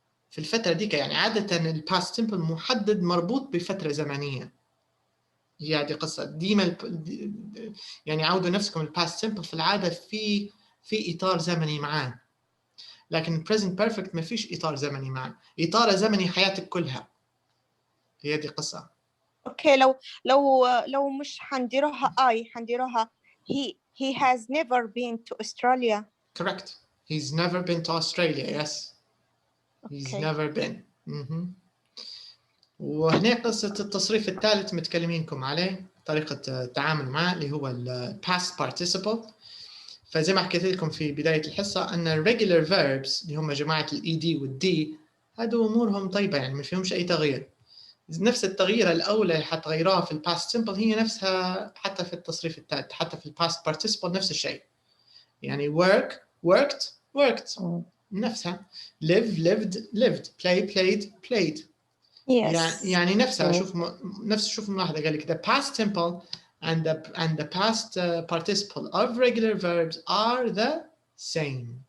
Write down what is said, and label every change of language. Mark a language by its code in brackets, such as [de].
[ar] في الفترة ديك يعني عادة الباست سيمبل محدد مربوط بفترة زمنية. هي هذه قصة ديما يعني عودوا نفسكم الباست سيمبل في العادة في إطار زمني معاه، لكن present perfect ما فيش إطار زمني معاه، إطار زمني حياتك كلها. هي هذه قصة. اوكي لو مش حنديروها حنديروها [en] he has never been to Australia. Correct. He's never been to Australia. Yes. He's never been. [ar] وهنا قصة التصريف الثالث متكلمينكم عليه، طريقة التعامل معه اللي هو past participle. فزي ما حكيت لكم في بداية الحصة أن regular verbs اللي هم جماعة ED والD هذو أمورهم طيبة، يعني ما فيهمش أي تغيير. نفس التغيير الأولى اللي حتغيروها في الباست simple هي نفسها حتى في التصريف الثالث، حتى في الباست participle نفس الشيء. [en] يعني work worked نفسها، live lived play played. Yes. [ar] يعني نفسها شوف ملاحظة قال لك [en] the past simple and the past participle of regular verbs are the same.